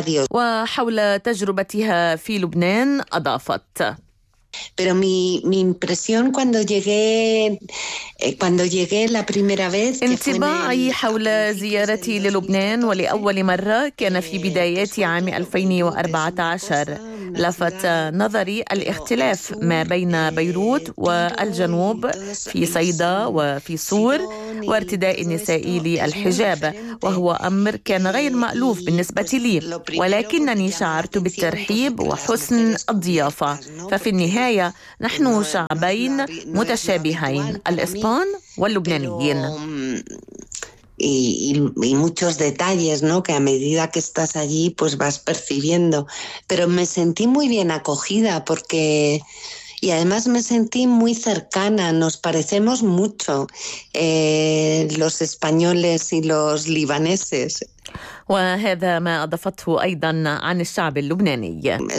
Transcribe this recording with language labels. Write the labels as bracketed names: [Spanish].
[Arabic] وحول تجربتها في لبنان أضافت. [Spanish] Pero mi impresión cuando llegué la primera vez. [Arabic] انطباعي حول زيارتي للبنان ولأول مرة كان في بدايات عام 2014. لفت نظري الاختلاف ما بين بيروت والجنوب في صيدا وفي صور وارتداء النساء للحجاب، وهو أمر كان غير مألوف بالنسبة لي، ولكنني شعرت بالترحيب وحسن الضيافة. ففي النهاية نحن شعبين متشابهين، الإسبان واللبنانيين. [Spanish] Y muchos detalles, ¿no? Que a medida que estás allí, pues vas percibiendo. Pero me sentí muy bien acogida porque y además me sentí muy cercana. Nos parecemos mucho los españoles y los libaneses. [Arabic] وهذا ما أضفته أيضا عن الشعب اللبناني.